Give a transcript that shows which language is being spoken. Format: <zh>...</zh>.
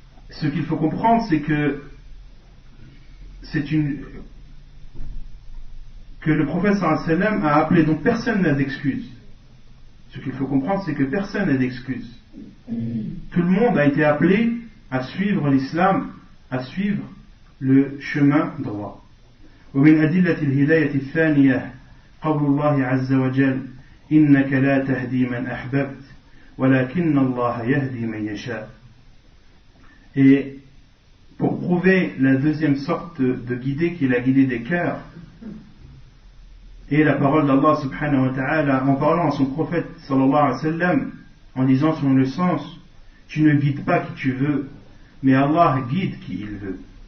<fr>Ce qu'il faut comprendre, c'est que le prophète sallallahu alayhi wa sallam a appelé, donc personne n'a d'excuse. Ce qu'il faut comprendre, c'est que personne n'a d'excuse. Tout le monde a été appelé à suivre l'islam, à suivre le chemin droit.</fr> <ar>ومن أدلة الهداية الثانية قول الله عز وجل إنك لا تهدي من أحببت ولكن الله يهدي من يشاء.</ar> <fr>Et pour prouver la deuxième sorte de guidée qui est la guidée des cœurs, et la parole d'Allah subhanahu wa ta'ala en parlant à son prophète sallallahu alayhi wa sallam, en disant selon le sens, tu ne guides pas qui tu veux, mais Allah guide qui il veut.</fr>